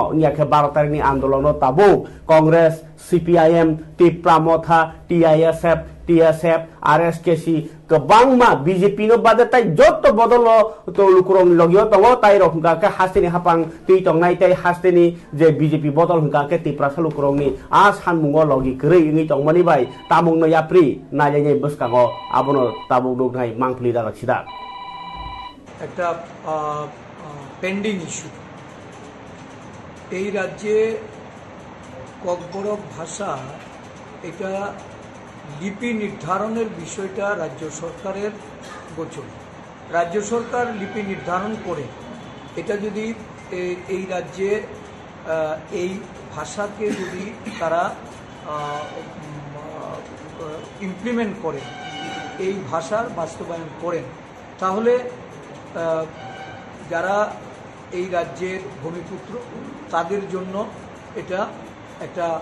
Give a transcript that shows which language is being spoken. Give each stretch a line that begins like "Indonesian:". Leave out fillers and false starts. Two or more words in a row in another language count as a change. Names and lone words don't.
Kok Borok: nyakhe 12 tarik ni andolon no tabu Congress CPIM Tripura motha TSF RSKC kebang ma BJP no bade tai joto bodol no to lukurong logio tongo tai rok hungka ke hasteni hapang tei tongnai tai hasteni je BJP bodol hungka ke Tripura lukurong ni a sanmungo logi krei ngi tongmani bai tamung no yapri najai buskango abono tabuk duk nai mangpli da sida
Bangla: একটা পেন্ডিং ইস্যু এই রাজ্যে ককবরক ভাষা এটা লিপি নির্ধারণের বিষয়টা রাজ্য সরকারের গোচর। রাজ্য সরকার লিপি নির্ধারণ করে এটা যদি এই রাজ্যে এই ভাষাকে যদি তারা ইমপ্লিমেন্ট করে এই ভাষার বাস্তবায়ন করেন তাহলে যারা এই রাজ্যের ভূমিপুত্র তাদের জন্য এটা একটা